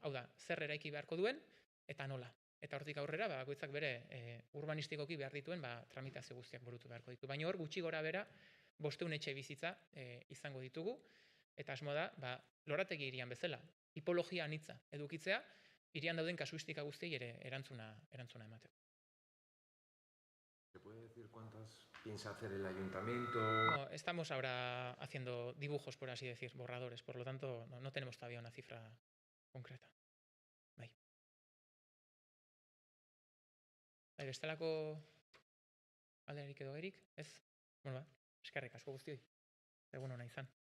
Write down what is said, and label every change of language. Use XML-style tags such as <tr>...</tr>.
<eu>Hau da, zer eraiki beharko duen, eta nola. Eta hortik aurrera, bakoitzak bere urbanistikoki behar dituen tramitazio guztiak burutu beharko ditu. Baina hor, gutxi gora bera, 500 etxe bizitza izango ditugu, eta asmoa da, lorategi hirian bezala, tipologia anitza edukitzea, hirian dauden kasuistika guztiei ere erantzuna emateko.</eu> <es>¿Se puede decir cuántas piensa hacer el ayuntamiento? No, estamos ahora haciendo dibujos, por así decir, borradores, por lo tanto, no tenemos todavía una cifra concreta.</es> <eu>Bestelako alderik edo erik, ez? Eskerrik asko guztioi. Egun ona izan.</eu>